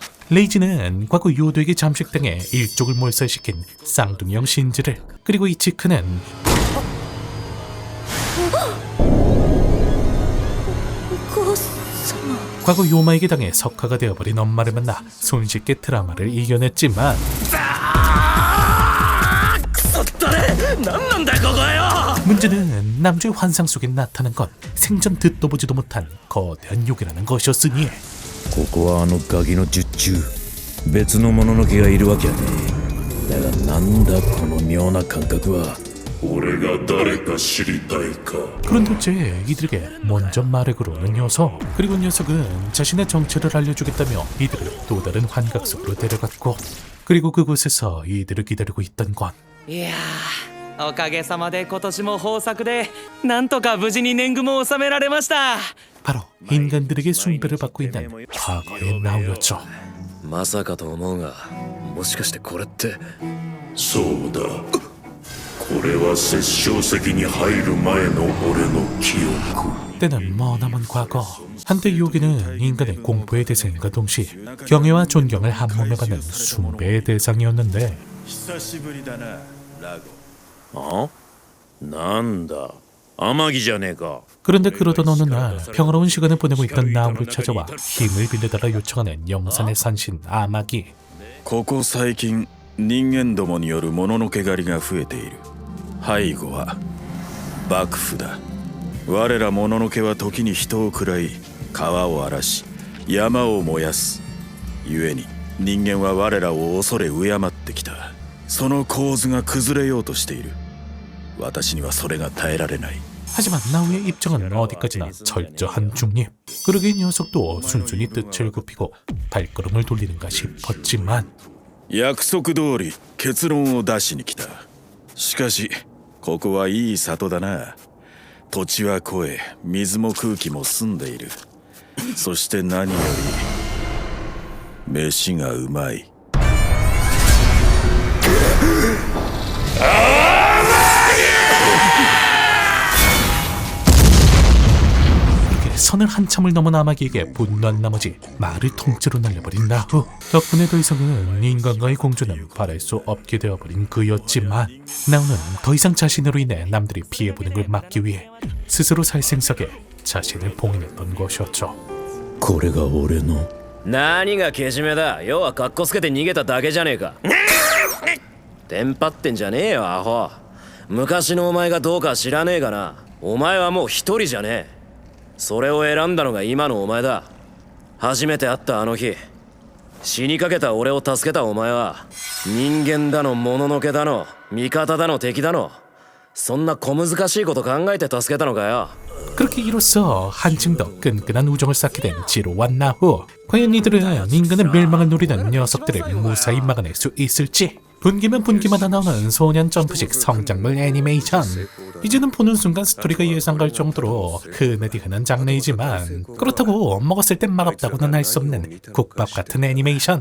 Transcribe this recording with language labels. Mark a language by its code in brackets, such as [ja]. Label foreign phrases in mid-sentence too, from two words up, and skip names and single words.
[ko] 레이지는 과거 요도에게 잠식당해 일족을 몰살시킨 쌍둥이형 신지를 그리고 이치크는 과거 요마에게 당해 석화가 되어버린 엄마를 만나 손쉽게 드라마를 이겨냈지만 [ja] くそったれ。何なんだここはよ。 [ko] 문제는 남주의 환상 속에 나타난 건 생전 듣도 보지도 못한 거대한 요괴라는 것이었으니 [ja] ここはあのガキの術中別のものの毛がいるわけやね。だがなんだこの妙な感覚は。俺が誰か知りたいか。 [ko] 그런데 어째 이들에게 먼저 말을 걸어오는 녀석, 그리고 녀석은 자신의 정체를 알려주겠다며 이들을 또 다른 환각 속으로 데려갔고, 그리고 그곳에서 이들을 기다리고 있던 건 [ja] いやー、おかげさまで今年も豊作でなんとか無事に年貢も納められました。 [ko] 바로 인간들에게 숭배를 받고 있는 과거의 나우였죠. [ja] まさかと思うが、もしかしてこれってそうだ。これは殺生石に入る前の俺の記憶。 [ko] 때는 머나먼 과거, 한때 요괴는 인간의 공포의 대상과 동시에 경애와 존경을 한 몸에 받는 숭배의 대상이었는데 [ja] 久しぶりだな、ラゴ。なんだ、天城じゃねえか。 [ko] 그런데 그러던 어느 날 평화로운 시간을 보내고 있던 나우를 찾아와 힘을 빌려달라 요청하는 영산의 산신 아마기. [ja] ここ最近人間どもによるもののけ狩りが増えている。背後は幕府だ。我らもののけは時に人を食らい、川を荒らし、山を燃やす。故に人間は我らを恐れ敬ってきた。その構図が崩れようとしている。私にはそれが耐えられない。 [ko] 하지만 나우의 입장은 어디까지나 철저한 중립. 그러기에 녀석도 순순히 뜻을 굽히고 발걸음을 돌리는가 싶었지만 [ja] 約束通り結論を出しに来た。しかしここはいい里だな。土地は肥え、水も空気も澄んでいる。そして何より飯がうまい。 [ko] 선을 한참을 넘은 아마기에게 분노한 나머지 말을 통째로 날려버린 나후. 덕분에 더 이상은 인간과의 공존은 바랄 수 없게 되어버린 그였지만 나우는 더 이상 자신으로 인해 남들이 피해보는 걸 막기 위해 스스로 살생석에 자신을 봉인했던 것이었죠. [ja] これが俺の。何がけじめだ。要はカッコつけて逃げただけじゃねえか。テンパってんじゃねえよアホ。昔のお前がどうか知らねえがな、お前はもう一人じゃねえ。それを選んだのが今のお前だ。初めて会ったあの日、死にかけた俺を助けたお前は人間だのもののけだの味方だの敵だの、そんな小難しいこと考えて助けたのかよ。 [ko] 그렇게 이로써 한층 더 끈끈한 우정을 쌓게 된 지로와 나후. 과연 이들은 인간의 멸망을 노리는 녀석들을 무사히 막아낼 수 있을지. 분기면 분기마다 나오는 소년 점프식 성장물 애니메이션. 이제는 보는 순간 스토리가 예상갈 정도로 흔하디 흔한 장르이지만 그렇다고 먹었을 땐 맛없다고는 할 수 없는 국밥 같은 애니메이션.